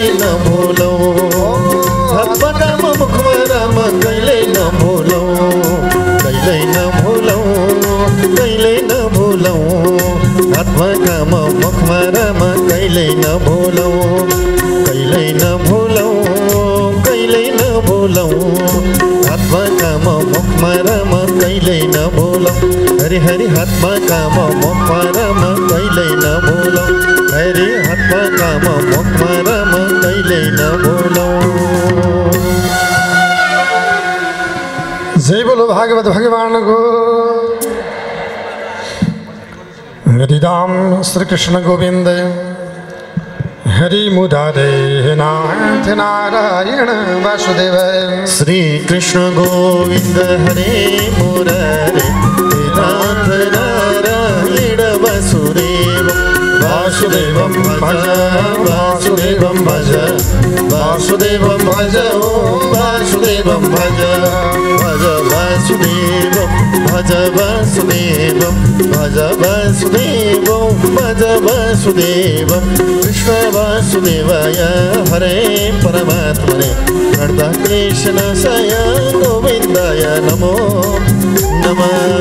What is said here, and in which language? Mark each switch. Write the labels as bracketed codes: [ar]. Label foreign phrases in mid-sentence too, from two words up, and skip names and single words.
[ne] न भुलौं हातमा काम मुखमा राम कहिले न भुलौं कहिले न भुलौं कहिले न भुलौं हातमा काम मुखमा राम कहिले न भुलौं कहिले न भुलौं कहिले न भुलौं हातमा काम मुखमा राम कहिले न भुलौं हरि हरि हातमा काम मुखमा राम कहिले न भुलौं हरि हातमा काम मुखमा राम कहिले न भुलौं। जय बोलो भागवत भगवानको। [sa] हरि राम श्री कृष्ण गोविंद हरि मुरारे नाथ नारायण वासुदेव श्री कृष्ण गोविंद हरे मुरारे नाथ नारायण वासुदेव वासुदेवं भज वासुदेवं भज वासुदेवं भज वासुदेवं भज भज वासुदेवं भज वासुदेवं भज वासुदेवं भज वासुदेवं कृष्ण वासुदेवाय हरे परमात्मने प्रणत कृष्णसाय गोविन्दाय नमो नमः।